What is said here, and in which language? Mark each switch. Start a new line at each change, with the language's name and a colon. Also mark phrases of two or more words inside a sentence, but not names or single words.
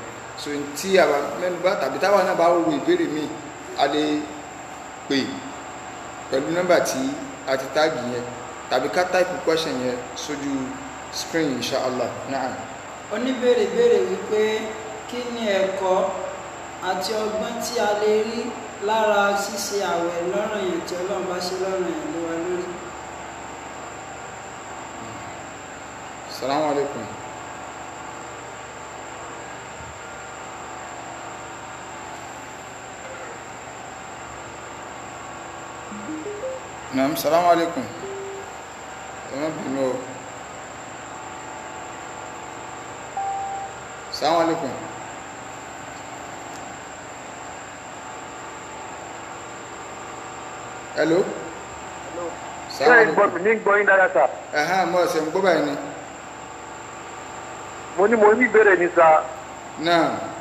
Yoruba: So tí a bá mẹ́nubà tàbí táwa náà bá wo ìbéèrè míì a lè pè pẹ̀lú nọ́mbà tí a ti táàgì yẹn tàbí ká táìpù question yẹn sójú screen inshallah. Na'am. Oníbèrè béèrè wípé kí ni ẹ̀kọ́ àti ọgbọ́n tí a lè rí lára ṣíṣe àwẹ̀ lọ́ranyàn tí Ọlọ́run bá ṣe lọ́ranyàn lé wa lórí.
Arabic: السلام عليكم. نعم، السلام عليكم. السلام عليكم.
Yoruba: Hello. Ṣé ìgbọ́ ní gbọ́ yín dára sà? Mo ṣe ń gbọ́ báyìí ni. Mo ní ìbéèrè ní sà. Náà.